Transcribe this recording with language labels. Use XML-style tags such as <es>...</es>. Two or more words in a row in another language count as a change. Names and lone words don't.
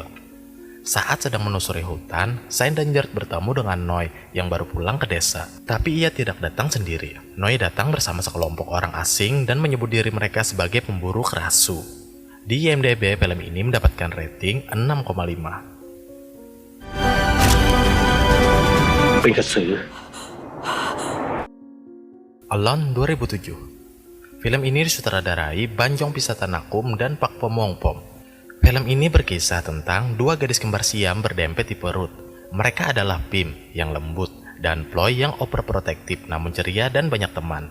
<id>Saat sedang menelusuri hutan, saya dan Gert bertemu dengan Noi yang baru pulang ke desa. Tapi ia tidak datang sendiri. Noi datang bersama sekelompok orang asing dan menyebut diri mereka sebagai pemburu kerasu. Di IMDb, film ini mendapatkan rating 6,5.</id> <th>เป็นกระสือ</th> <id>Alone 2007. Film ini disutradarai Banjong Pisatanakum dan Pak Pomongpom. Film ini berkisah tentang dua gadis kembar Siam berdempet di perut. Mereka adalah Pim yang lembut dan Ploy yang overprotektif namun ceria dan banyak teman.</id>